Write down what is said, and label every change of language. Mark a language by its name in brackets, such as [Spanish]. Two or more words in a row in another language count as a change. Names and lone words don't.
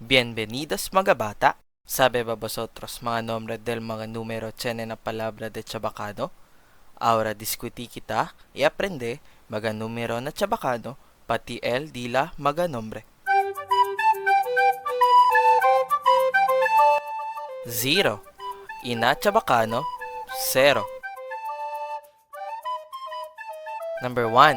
[Chavacano] Bienvenidos mga bata. Sabe ba vosotros mga nombre del mga numero tiene na palabra de chabacano? Ahora discuti kita y aprende mga numero na chabacano pati el dila mga nombre. 0. Ina chabacano 0. Number 1.